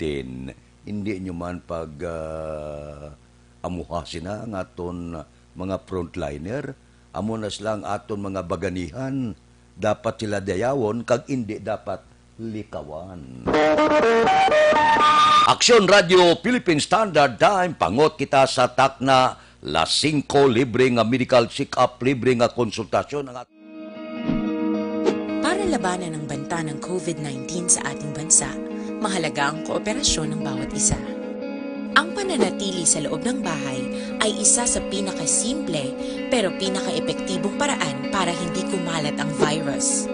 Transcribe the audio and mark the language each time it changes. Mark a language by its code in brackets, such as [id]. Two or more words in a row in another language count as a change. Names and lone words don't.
[hil] Hindi nyo man pag amuhasin na ang aton mga frontliner, amunas lang aton mga baganihan, dapat sila dayawon, kag hindi dapat likawan. Aksyon Radio Philippine Standard Time, pangot kita sa takna las 5 libre nga [en] medical check-up, [hil] libre nga konsultasyon. [tl] Para labanan ang banta ng COVID-19 sa ating bansa, mahalaga ang kooperasyon ng bawat isa. Ang pananatili sa loob ng bahay ay isa sa pinakasimple pero pinaka-epektibong paraan para hindi kumalat ang virus.